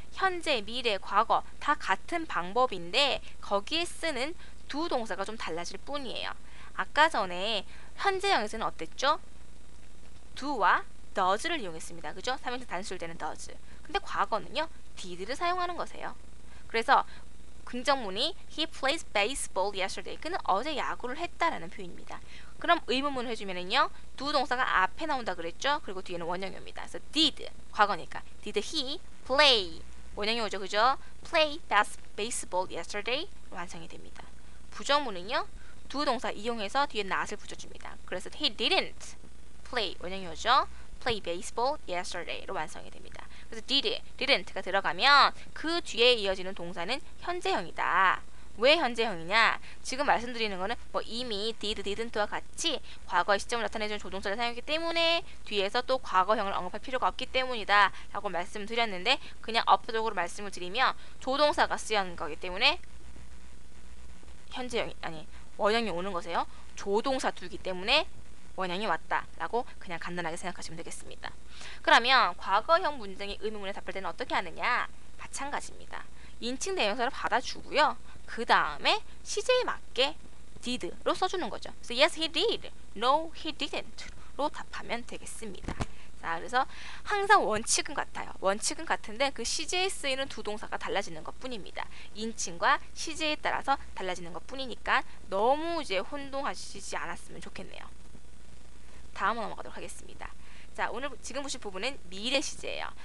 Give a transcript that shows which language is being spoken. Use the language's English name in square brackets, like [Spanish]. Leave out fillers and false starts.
[Korean] 현재, 미래, 과거 다 같은 방법인데 거기에 쓰는 두 동사가 좀 달라질 뿐이에요. 아까 전에 현재형에서는 어땠죠? do와 does를 이용했습니다. 그죠? 3인칭 단수일 때는 does. 근데 과거는요, did를 사용하는 거세요. 그래서 긍정문이 [English] He plays baseball yesterday. [Korean] 그는 어제 야구를 했다라는 표현입니다. 그럼 의문문을 해주면은요, 두 동사가 앞에 나온다 그랬죠? 그리고 뒤에는 원형이 옵니다. 그래서 did, 과거니까 [English] did he play [Korean] 원형이 오죠, 그죠? [English] play baseball yesterday [Korean] 완성이 됩니다. 부정문은요, 두 동사 이용해서 뒤에 not을 붙여줍니다. 그래서 [English] he didn't play [Korean] 원형이 오죠? [English] play baseball yesterday [Korean] 로 완성이 됩니다. 그래서 didn't가 들어가면 그 뒤에 이어지는 동사는 현재형이다. 왜 현재형이냐? 지금 말씀드리는 거는 뭐 이미 did, didn't와 같이 과거의 시점을 나타내주는 조동사를 사용했기 때문에 뒤에서 또 과거형을 언급할 필요가 없기 때문이다 라고 말씀을 드렸는데 그냥 업적으로 말씀을 드리면 조동사가 쓰여진 거기 때문에 현재형이 아니 원형이 오는 거세요. 조동사 두기 때문에 원형이 왔다 라고 그냥 간단하게 생각하시면 되겠습니다. 그러면 과거형 문장의 의문문에 답할 때는 어떻게 하느냐? 마찬가지입니다. 인칭 대명사를 받아주고요. 그 다음에 시제에 맞게 did로 써주는 거죠. 그래서 [English] yes he did, no he didn't로 [Korean] 답하면 되겠습니다. 자, 그래서 항상 원칙은 같아요. 원칙은 같은데 그 시제에 쓰이는 두 동사가 달라지는 것 뿐입니다. 인칭과 시제에 따라서 달라지는 것 뿐이니까 너무 이제 혼동하시지 않았으면 좋겠네요. 다음으로 넘어가도록 하겠습니다. 자, 오늘 지금 보실 부분은 미래 시제예요.